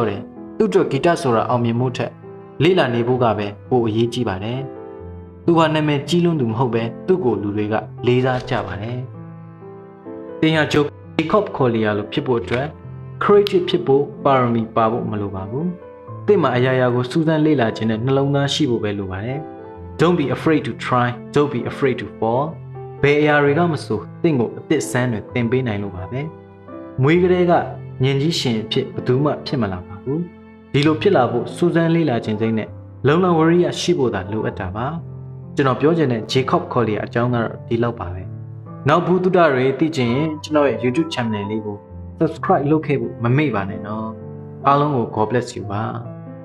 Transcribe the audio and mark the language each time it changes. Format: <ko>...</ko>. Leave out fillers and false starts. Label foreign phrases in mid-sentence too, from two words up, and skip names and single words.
<my>တယ်သူ့အတွက်ဂီတဆိုတာအောင်မြင်မှုထက်လေ့လာနေဖို့ကပဲပိုအရေးကြီးပါတယ်သူဟာနာမည်ကြီးလွန်းသူမဟုတ်ပဲသူ့ကိုလူတွေကလေးစားကြပါတယ်တင်ဟာဂျေကော့ခေါ်လီယာလို့ဖြစ်ဖို့အတွက် creative ဖြစ်ဖို့ပါရမီပါဖို့မလိုပါဘူး။တင့်မှာအရာရာကိုစူးစမ်းလေ့လာခြင်းနဲ့နှလုံးသားရှိဖို့ပဲလိုပါတယ်။</my> <en>Don't be afraid to try, don't be afraid to fall.</en> <my>ဘယ်အရာတွေကမဆိုတင့်ကိုအသစ်ဆန်းတွေသင်ပေးနိုင်လို့ပါပဲ။မွေးကလေးကညင်ကြီးရှင်ဖြစ်ဘယ်သူမှဖြစ်မလာပါဘူး။ဒီလိုဖြစ်လာဖို့စူးစမ်းလေ့လာခြင်းစိတ်နဲ့လုံလဝရိယရှိဖို့သာလိုအပ်တာပါ။ကျွန်တော်ပြောချင်တဲ့ Jacob Collier အကြောင်းကတော့ဒီလောက်ပါပဲ။နောက်ဘူးတုဒတွေသိချင်ရင်ကျွန်တော်ရဲ့ YouTube channel လေးကို subscribe လုပ်ခဲ့ဖို့မမေ့ပါနဲ့နော်အားလုံးကို</my> <en>God bless you</en> <my>ပါ</my>